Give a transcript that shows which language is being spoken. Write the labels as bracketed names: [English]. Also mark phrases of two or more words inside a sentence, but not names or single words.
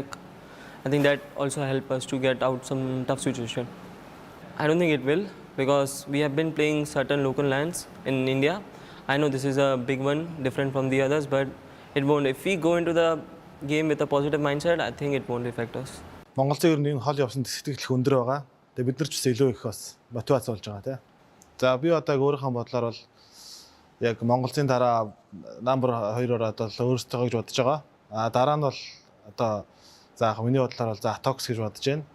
[English] I think that also help us to get out some tough situation. I don't think it will, because we have been playing certain local lands in India. I know this is a big one, different from the others, but it won't. If we go into the game with a positive mindset, I think it won't affect us. [Mongolian] Монголцын ер нь энэ хол явсан сэтгэл өндөр байгаа. Тэгээ бид нар ч бас илүү их бас мотивац болж байгаа тийм. За би одоо өөрийнхөө бодлоор бол яг Монголцын дараа number 2-оор одоо өөрсдөө гэж бодож байгаа. А дараа нь бол одоо заах миний бодлоор бол за Atox гэж бодож байна.